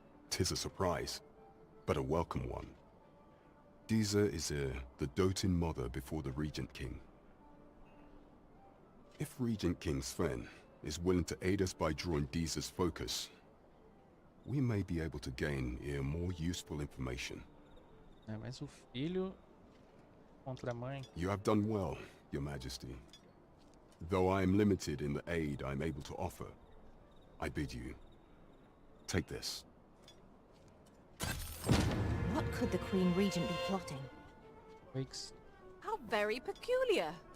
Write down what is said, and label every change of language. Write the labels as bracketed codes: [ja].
[en] 'Tis a surprise, but a welcome one. Deeza is the doting mother before the Regent King. If Regent King Sven is willing to aid us by drawing Deeza's focus, we may be able to gain more useful information. [pt] É, mas o filho contra a mãe. [en] You have done well, Your Majesty. Though I am limited in the aid I am able to offer, I bid you, take this. What could the Queen Regent be plotting? Wakes. How very peculiar.